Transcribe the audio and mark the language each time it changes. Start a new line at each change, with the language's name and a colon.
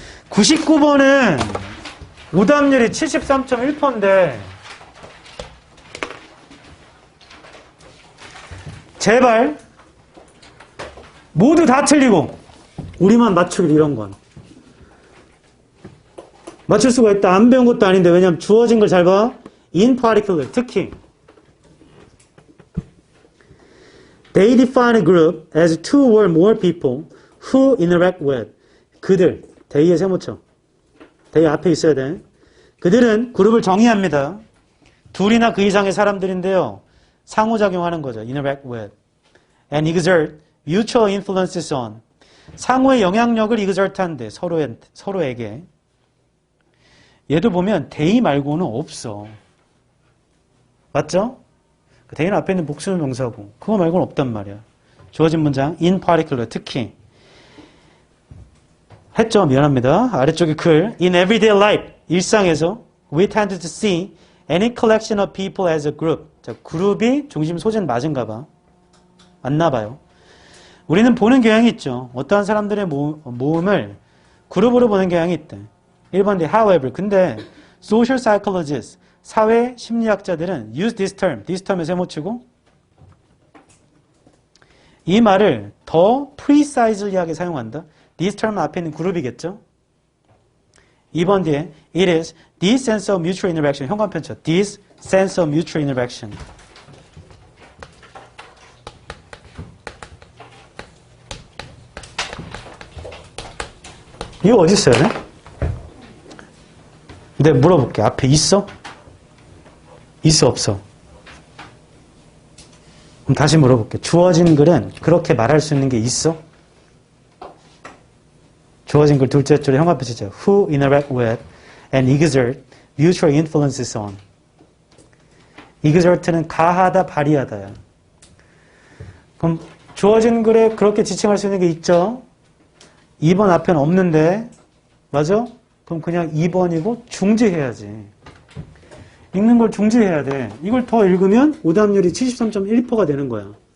Korean: 99번은 오답률이 73.1%인데 제발 모두 다 틀리고 우리만 맞추길 이런 건. 맞출 수가 있다. 안 배운 것도 아닌데 왜냐면 주어진 걸 잘 봐.
English: In particular,
Korean: 특히
English: They define a group as two or more people who interact with.
Korean: 그들, they의 세모쳐. they 앞에 있어야 돼. 그들은 그룹을 정의합니다. 둘이나 그 이상의 사람들인데요. 상호작용하는 거죠. interact with.
English: and exert mutual influences on.
Korean: 상호의 영향력을 exert한대. 서로에게. 얘도 보면 they 말고는 없어. 맞죠? they는 앞에 있는 복수 명사고 그거 말고는 없단 말이야. 주어진 문장 in particular 특히 했죠. 미안합니다. 아래쪽에 글
English: in everyday life
Korean: 일상에서
English: we tend to see any collection of people as a group.
Korean: 자, 그룹이 중심 소재는 맞은가 봐. 맞나 봐요. 우리는 보는 경향이 있죠. 어떠한 사람들의 모음을 그룹으로 보는 경향이 있대. 1번 대 however 근데 social psychologists 사회 심리학자들은 use this term에 세모치고 이 말을 더 precisely하게 사용한다. this term 앞에 있는 그룹이겠죠. 2번 뒤에
English: it is this sense of mutual interaction
Korean: 현관편 쳐.
English: this sense of mutual interaction
Korean: 이거 어디 있어야 돼? 근데 물어볼게. 앞에 있어? 있어 없어? 그럼 다시 물어볼게. 주어진 글은 그렇게 말할 수 있는 게 있어? 주어진 글 둘째 줄에 형광펜 치죠.
English: Who interact with and exert mutual influences on.
Korean: exert는 가하다, 발휘하다야. 그럼 주어진 글에 그렇게 지칭할 수 있는 게 있죠? 2번 앞에는 없는데 맞아? 그럼 그냥 2번이고 중지해야지. 읽는 걸 중지해야 돼. 이걸 더 읽으면 오답률이 73.1%가 되는 거야.